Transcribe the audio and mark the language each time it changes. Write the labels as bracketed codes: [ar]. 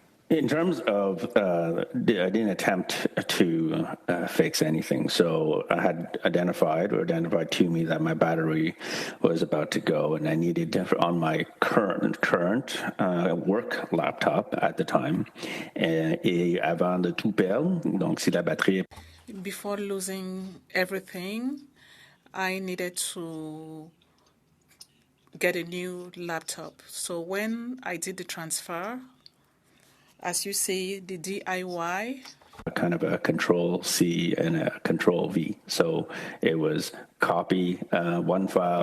[en] In terms of, I didn't attempt to fix anything. So I had identified to me that my battery was about to go, and I needed on my current work laptop at the time. [fr] Et avant de tout perdre, donc si la batterie. [en] Before losing everything, I needed to get a new laptop. So when I did the transfer, as you say, the DIY. Kind of a Control-C and a Control-V. So it was copy one file.